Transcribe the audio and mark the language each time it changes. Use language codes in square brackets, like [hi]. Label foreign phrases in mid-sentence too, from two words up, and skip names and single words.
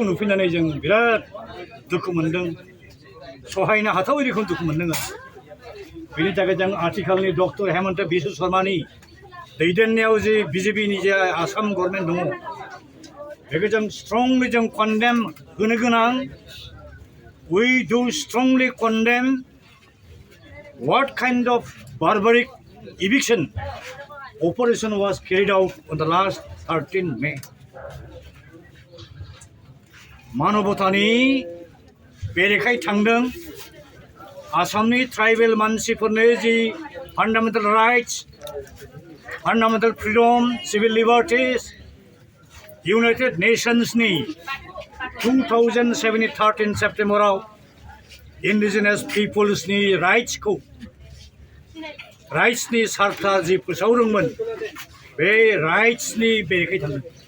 [brx] नुफैनानै जों बिराद दुखु मोनदों सहायनो हाथावै रोखोम दुखु मोनदों बेनि थाखाय जों आथिखालनि डक्टर हेमन्त बिश्व शर्मानि दैदेननायाव जे बिजेपिनि जे आसाम गभर्नमेन्ट दङ बेखौ जों स्ट्रंलि जों कन्डेम होनो गोनां [en] we do strongly condemn what kind of barbaric eviction operation was carried out on the last 13 May. [brx] मानबतानि बेरेखायै थांदों आसामनि ट्राइबेल मानसिफोरनो जि [en] fundamental rights fundamental freedom civil liberties [brx] इउनाइटेड नेशन्सनि 2007 13 सेप्टेम्बराव [en] indigenous peoplesनि [brx] राइट्सनि सार्टा जि फोसावदोंमोन बे राइट्सनि बेरेखायै थांदों